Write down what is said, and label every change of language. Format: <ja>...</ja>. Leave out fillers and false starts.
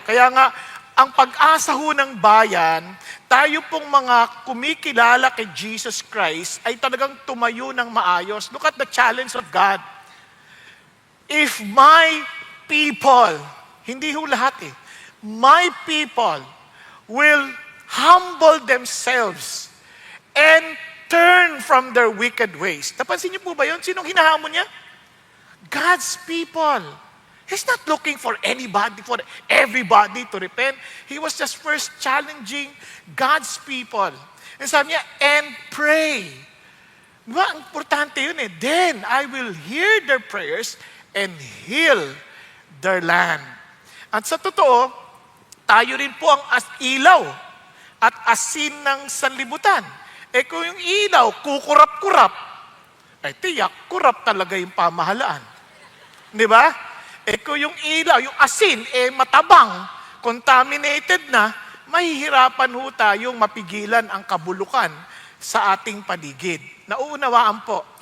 <tl>Kaya nga, ang pag-asa ho ng bayan, tayo pong mga kumikilala kay Jesus Christ ay talagang tumayo ng maayos.</tl> <en>Look at the challenge of God. If my people,</en> <tl>hindi ho lahat</tl> <en>my people will humble themselves and turn from their wicked ways.</en> <tl>Napansin niyo po ba yun? Sinong hinahamon niya?</tl> <en>God's people. He's not looking for anybody, for everybody to repent. He was just first challenging God's people. And</en> <tl>sabi niya,</tl> <en>and pray.</en> <tl>Diba? Ang importante yun</tl> <en>Then I will hear their prayers and heal their land.</en> <tl>At sa totoo, tayo rin po ang ilaw at asin ng sanlibutan. Kung yung ilaw, kukurap-kurap, tiyak, kurap talaga yung pamahalaan. Di ba? Kung yung ilaw, yung asin, matabang, contaminated na, mahihirapan ho tayong mapigilan ang kabulukan sa ating paligid. Nauunawaan po.</tl>